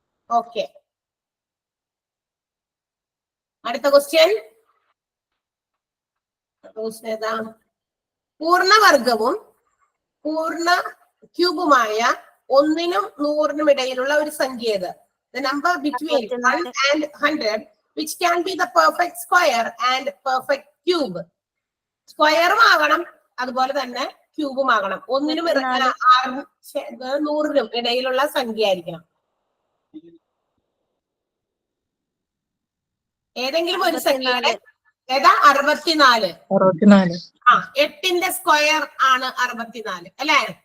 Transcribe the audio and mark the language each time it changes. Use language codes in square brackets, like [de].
[ml] Okay, അടുത്ത question ഏതാ? പൂർണ്ണവർഗവും പൂർണ്ണ ക്യൂബുമായ 1നും 100നും ഇടയിലുള്ള ഒരു സംഖ്യ ഏത്? [en] The number between 1 and 100 which can be the perfect square and perfect cube. [ml] സ്ക്വയറും ആകണം അതുപോലെ തന്നെ ക്യൂബും ആകണം. 1നും 100നും ഇടയിലുള്ള സംഖ്യ ആയിരിക്കണം. ഏതെങ്കിലും ഒരു സംഖ്യയുടെ ഏതാ? 64. 8ന്റെ സ്ക്വയർ ആണ് 64 അല്ലെ.